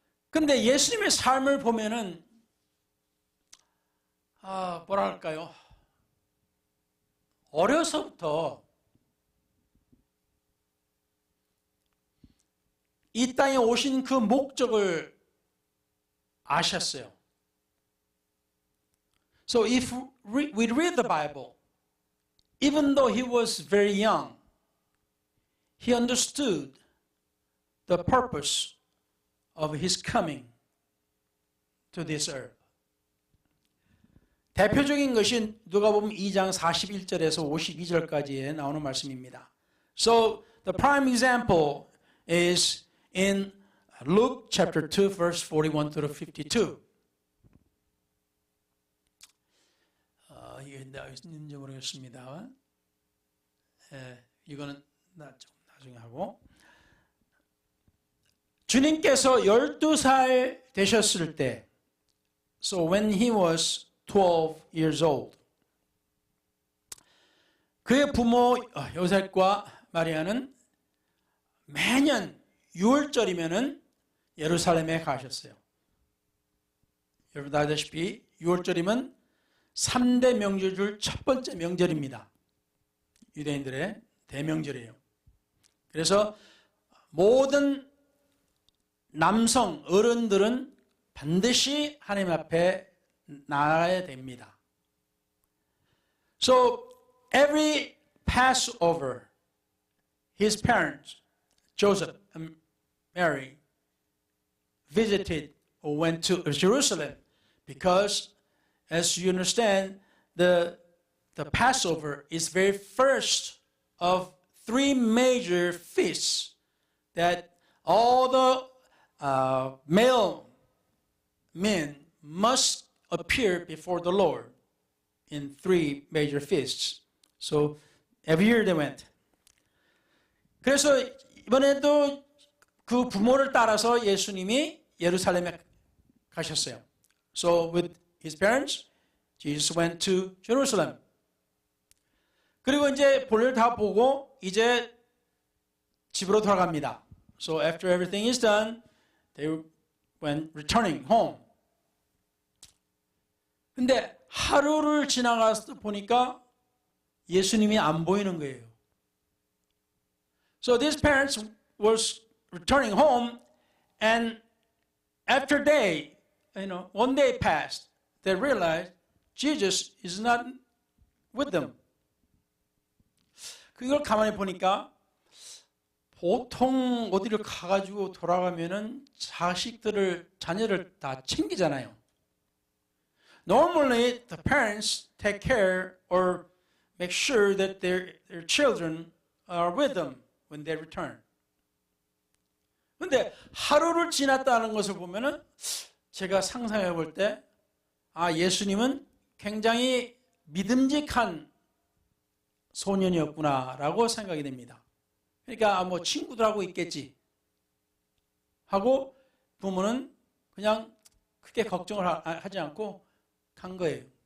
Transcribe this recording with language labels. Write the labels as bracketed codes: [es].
[ko] 근데 예수님의 삶을 보면은 뭐랄까요? 어려서부터 이 땅에 오신 그 목적을 아셨어요. [en] So if we read the Bible, even though he was very young, he understood the purpose of his coming to this earth. [ko] 대표적인 것이 누가복음 2장 41절에서 52절까지에 나오는 말씀입니다. [en] So the prime example is in Luke chapter 2 verse 41 through 52. [ko] 이게 있는지 모르겠습니다. 이거는 나중에 하고. 주님께서 12살 되셨을 때, [en] so when he was 12 years old, [ko] 그의 부모 요셉과 마리아는 매년 6월절이면은 예루살렘에 가셨어요. 여러분 아시다시피 6월절이면 3대 명절 중 첫 번째 명절입니다. 유대인들의 대명절이에요. 그래서 모든 남성 어른들은 반드시 하나님 앞에 나아야 됩니다. [en] So every Passover, his parents, Joseph and Mary, visited or went to Jerusalem because, as you understand, the Passover is very first of three major feasts that all the male men must appear before the Lord in three major feasts. So every year they went. [ko] 그래서 이번에도 그 부모를 따라서 예수님이 예루살렘에 가셨어요. [en] So with his parents, Jesus went to Jerusalem. [ko] 그리고 이제 볼일 다 보고 이제 집으로 돌아갑니다. [en] So after everything is done, they went returning home. [ko] 근데 하루를 지나가서 보니까 예수님이 안 보이는 거예요. [en] So these parents was returning home, and after day, one day passed, they realized Jesus is not with them. [ko] 그걸 가만히 보니까 보통 어디를 가가지고 돌아가면은 자녀를 다 챙기잖아요. [en] Normally, the parents take care or make sure that their children are with them when they return. [ko] 근데 하루를 지났다는 것을 보면은 제가 상상해 볼 때, 예수님은 굉장히 믿음직한 소년이었구나라고 생각이 됩니다. 그러니까 뭐 친구들하고 있겠지 하고 부모는 그냥 크게 걱정을 하지 않고 간 거예요.